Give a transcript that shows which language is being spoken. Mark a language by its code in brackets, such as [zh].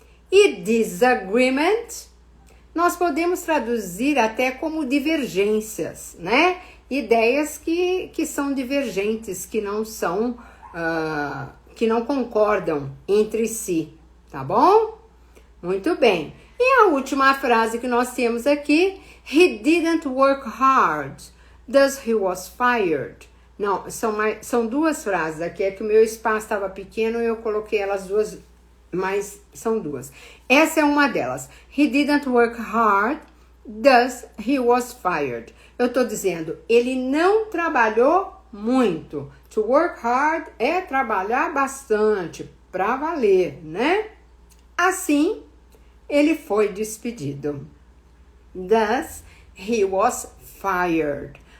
[pt] E disagreement, nós podemos traduzir até como divergências, né? Ideias que são divergentes, que não são, que não concordam entre si, tá bom? Muito bem. E a última frase que nós temos aqui, [en] he didn't work hard, thus he was fired. [pt] Não, são duas frases aqui, é que o meu espaço estava pequeno e eu coloquei elas duas, mas são duas. Essa é uma delas. [en] He didn't work hard, thus he was fired. [pt] Eu estou dizendo, ele não trabalhou muito. To work hard é trabalhar bastante, para valer, né? Assim, ele foi despedido. [en] Thus, he was fired.